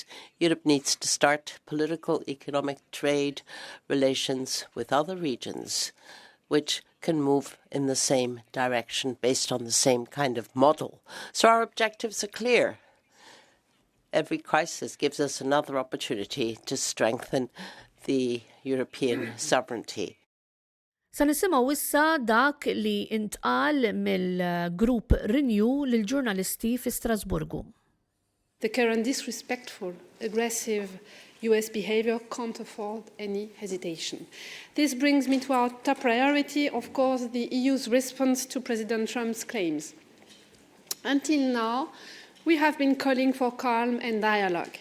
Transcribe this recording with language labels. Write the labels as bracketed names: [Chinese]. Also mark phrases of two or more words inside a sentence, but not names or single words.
[English] Europe needs to start political, economic, trade relations with other regions which can move in the same direction based on the same kind of model. So our objectives are clear. Every crisis gives us another opportunity to strengthen the European sovereignty. [Maltese] Sa nisimgħu issa dak li intqal mill-grupp Renew lill-ġurnalisti fi Strasburgu. [English] The current disrespectful, aggressive US behavior can't afford any hesitation. This brings me to our top priority, of course, the EU's response to President Trump's claims. Until now, we have been calling for calm and dialogue.